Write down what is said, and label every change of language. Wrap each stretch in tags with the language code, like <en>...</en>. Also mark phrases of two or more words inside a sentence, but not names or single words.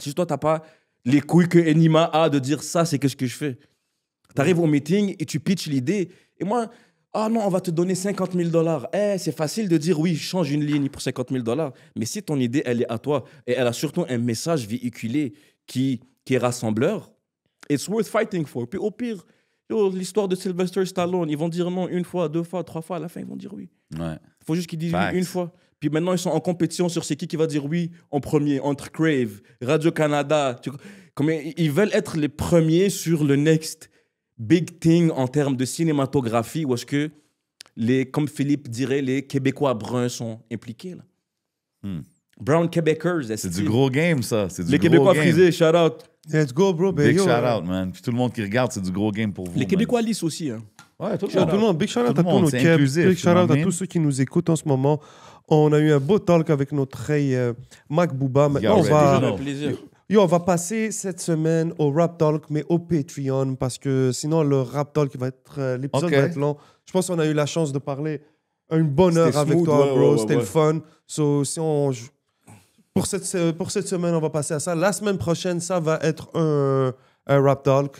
<fr>Si toi, tu n'as pas les couilles que Enima a de dire ça, c'est qu'est-ce que je fais. Tu arrives au meeting et tu pitches l'idée. Et moi, non, on va te donner 50 000 $. C'est facile de dire oui, change une ligne pour 50 000 $. Mais si ton idée, elle est à toi et elle a surtout un message véhiculé qui est rassembleur,</fr> <en>it's worth fighting for.</en> <fr>Puis au pire, l'histoire de Sylvester Stallone, ils vont dire non 1 fois, 2 fois, 3 fois. À la fin, ils vont dire oui. Ouais. Il faut juste qu'ils disent oui 1 fois. Puis maintenant, ils sont en compétition sur c'est qui va dire oui en premier, entre Crave, Radio-Canada. Ils veulent être les premiers sur le</fr> <en>next big thing</en> <fr>en termes de cinématographie, où est-ce que, comme Philippe dirait, les Québécois bruns sont impliqués. Là. Brown Québécois. C'est du gros game, ça. C'est du Les gros Québécois game. frisés,</fr> <en>shout out. Let's go, bro. Ben, Big yo, shout out, man.</en> <fr>Puis tout le monde qui regarde, c'est du gros game pour vous. Les man. Québécois lisses aussi. Hein. Ouais, tout Tout le monde,</fr> <en>big shout out</en> <fr>Tout à le tous monde, nos c'est Keb, inclusif,</fr> <en>big</en> <fr>tu</fr> <en>shout</en> <fr>vois</fr> <en>out what I</en> <fr>à</fr> <en>mean?</en> <fr>tous ceux qui nous écoutent en ce moment. On a eu un beau talk avec notre Mac Booba. Maintenant,</fr> <en>You</en> <fr>on va,</fr> <en>already know.</en> <fr>Un plaisir. on va passer cette semaine au Rap Talk, mais au Patreon, parce que sinon, le Rap Talk, l'épisode Ok. va être long. Je pense qu'on a eu la chance de parler une bonne heure C'était avec smooth, toi, ouais, bro. ouais, C'était ouais. le fun. So, si on... pour cette semaine, on va passer à ça. La semaine prochaine, ça va être un Rap Talk.</fr>